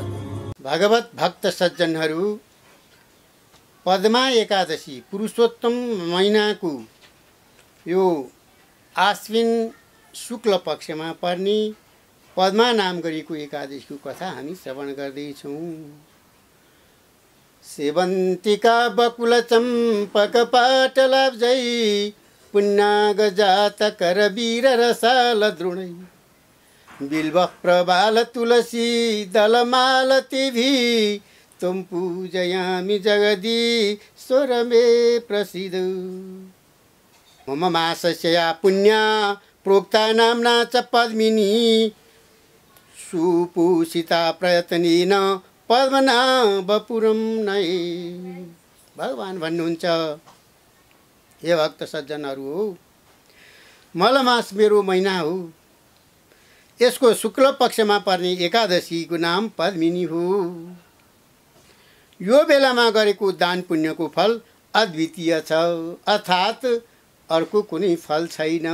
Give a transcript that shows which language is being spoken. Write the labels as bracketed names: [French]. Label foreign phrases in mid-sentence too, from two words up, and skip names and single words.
[Nepali] भगवत भक्त सज्जनहरू, पद्मा एकादशी पुरुषोत्तम महिनाको यो आश्विन शुक्ल पक्षमा पर्ने पद्मा नाम गरेको एकादशीको कथा हामी श्रवण गर्दैछौँ। [Sanskrit] सेवन्तिका बकुल चम्पक पाटलाब्जै पुन्नाग जात करवीर रसाल द्रोणै बिल्व प्रबाल तुलसी दलमाल तिभि त्वं पूजयामि जगदीश्वर मे प्रसीद। मम मासस्या पुण्या प्रोक्ता नाम्ना च पद्मिनी सुपूषिता प्रयत्नेन पद्मनाभपुरं नये। [Nepali] भगवान भन्नुहुन्छ, हे भक्त सज्जनहरू हो, मलमास मेरो महिना हो। यसको शुक्ल पक्षमा पर्ने एकादशीको नाम पद्मिनी हो। यो बेलामा गरेको दान पुण्यको फल अद्वितीय छ, अर्थात् अर्को कुनै फल छैन।